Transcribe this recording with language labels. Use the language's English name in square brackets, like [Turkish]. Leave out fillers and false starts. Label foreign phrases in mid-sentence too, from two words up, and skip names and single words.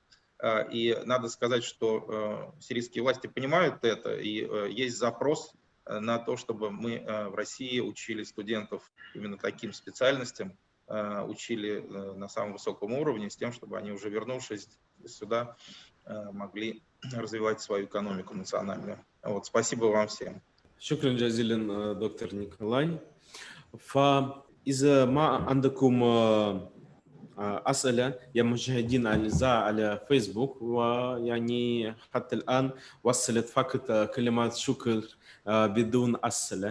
[Russian] И надо сказать, что сирийские власти понимают это, и есть запрос на то, чтобы мы в России учили студентов именно таким специальностям, учили на самом высоком уровне, с тем, чтобы они уже вернувшись сюда могли развивать свою экономику национальную. Вот, спасибо вам всем. [Arabic] شكرا جزيلا دكتور نيكولاي. فإذا ما عندكم أسئلة يا مشاهدين الأعزاء على فيسبوك، ويعني حتى الآن وصلت فقط كلمات شكر بدون أسئلة.